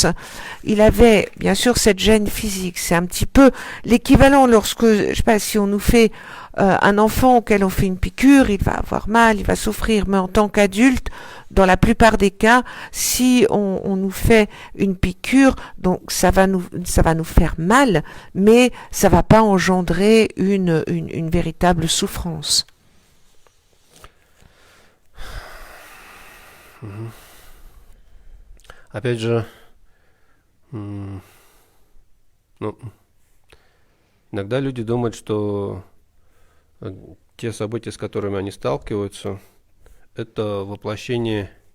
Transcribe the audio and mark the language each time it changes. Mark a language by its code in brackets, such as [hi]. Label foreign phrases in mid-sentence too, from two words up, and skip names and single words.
[fr] Il avait, bien sûr, cette gêne physique. C'est un petit peu l'équivalent lorsque, je sais pas, si on nous fait un enfant auquel on fait une piqûre, il va avoir mal, il va souffrir, mais en tant qu'adulte, dans la plupart des cas, si on nous fait une piqûre, donc ça va nous faire mal, mais ça va pas engendrer une véritable souffrance. [ru] Опять же, иногда люди думают, что те события, с которыми они сталкиваются, это воплощение